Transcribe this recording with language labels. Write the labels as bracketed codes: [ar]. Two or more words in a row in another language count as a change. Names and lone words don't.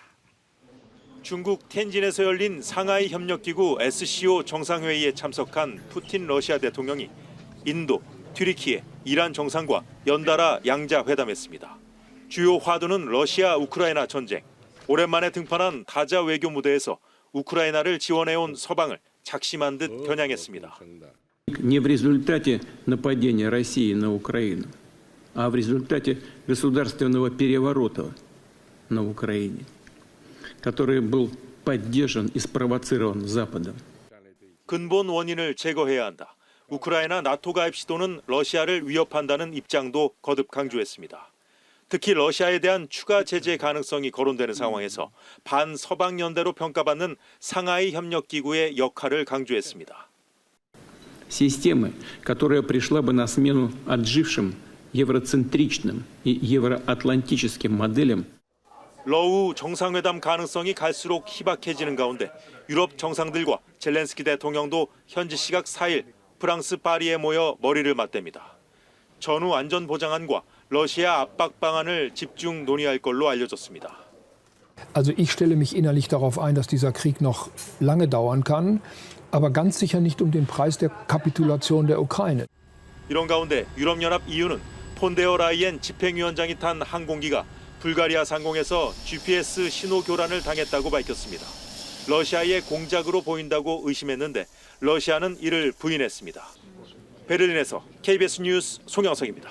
[ko] 중국 텐진에서 열린 상하이 협력기구 SCO 정상회의에 참석한 푸틴 러시아 대통령이 인도, 튀르키예, 이란 정상과 연달아 양자회담했습니다. 주요 화두는 러시아 우크라이나 전쟁. 오랜만에 등판한 타자 외교 무대에서 우크라이나를 지원해온 서방을 작심한 듯 겨냥했습니다. [ru] Не в результате нападения России на Украину, а в результате государственного переворота на Украине, который был поддержан и спровоцирован Западом. [ko] 근본 원인을 제거해야 한다. 우크라이나 나토 가입 시도는 러시아를 위협한다는 입장도 거듭 강조했습니다. 특히 러시아에 대한 추가 제재 가능성이 거론되는 상황에서 반서방 연대로 평가받는 상하이 협력기구의 역할을 강조했습니다. [ru] Системы, которая пришла бы на смену отжившим евроцентричным и евроатлантическим моделям. [ko] 러우 정상회담 가능성이 갈수록 희박해지는 가운데 유럽 정상들과 젤렌스키 대통령도 현지 시각 4일 프랑스 파리에 모여 머리를 맞댑니다. 전후 안전보장안과 러시아 압박 방안을 집중 논의할 걸로 알려졌습니다. [de] Also ich stelle mich innerlich darauf ein, dass dieser Krieg noch lange dauern kann, aber ganz sicher nicht um den Preis der Kapitulation der Ukraine. [ko] 이런 가운데 유럽연합 EU는 폰데어 라이엔 집행위원장이 탄 항공기가 불가리아 상공에서 GPS 신호 교란을 당했다고 밝혔습니다. 러시아의 공작으로 보인다고 의심했는데 러시아는 이를 부인했습니다. 베를린에서 KBS 뉴스 송영석입니다.